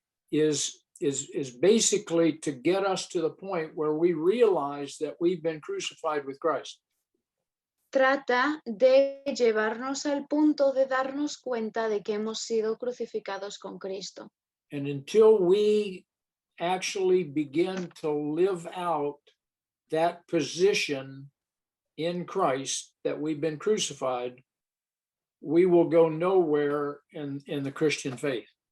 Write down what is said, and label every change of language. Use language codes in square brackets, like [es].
[en] is basically to get us to the point where we realize that we've been crucified with Christ. [es] Trata de llevarnos al punto de darnos cuenta de que hemos sido crucificados con Cristo. [en] And until we actually begin to live out that position in Christ that we've been crucified, we will go nowhere in the Christian faith.